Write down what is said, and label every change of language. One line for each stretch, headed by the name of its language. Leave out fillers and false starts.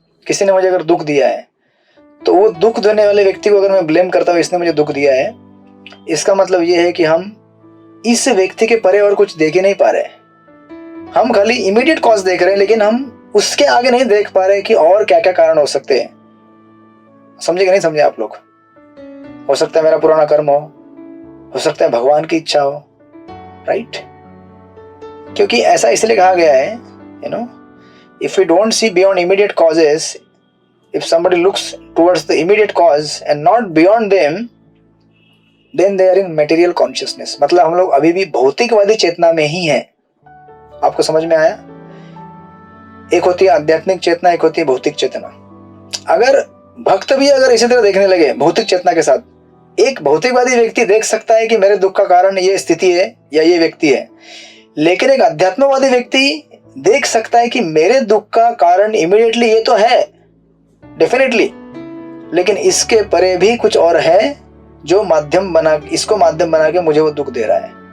Hindi: किसी ने मुझे अगर दुख दिया है तो वो दुख देने वाले व्यक्ति को अगर मैं ब्लेम करता हूँ इसने मुझे दुख दिया है, इसका मतलब ये है कि हम इस व्यक्ति के परे और कुछ देख ही नहीं पा रहे। हम खाली इमीडिएट कॉज देख रहे हैं, लेकिन हम उसके आगे नहीं देख पा रहे कि और क्या क्या कारण हो सकते हैं। समझे कि नहीं समझे आप लोग? हो सकता है मेरा पुराना कर्म हो सकता है भगवान की इच्छा हो, राइट? क्योंकि ऐसा इसलिए कहा गया है,
English: You know, if we don't see beyond immediate causes, if somebody looks towards the immediate cause and not beyond them, then they are in material consciousness।
Hindi: मतलब हम लोग अभी भी भौतिकवादी चेतना में ही हैं। आपको समझ में आया? एक होती है आध्यात्मिक चेतना, एक होती है भौतिक चेतना। अगर भक्त भी अगर इसी तरह देखने लगे भौतिक चेतना के साथ, एक भौतिकवादी व्यक्ति देख सकता है कि मेरे दुख का कारण ये स्थिति है या ये व्यक्ति है, लेकिन एक अध्यात्मवादी व्यक्ति देख सकता है कि मेरे दुख का कारण इमीडिएटली ये तो है, डेफिनेटली, लेकिन इसके परे भी कुछ और है जो इसको माध्यम बना के मुझे वो दुख दे रहा है।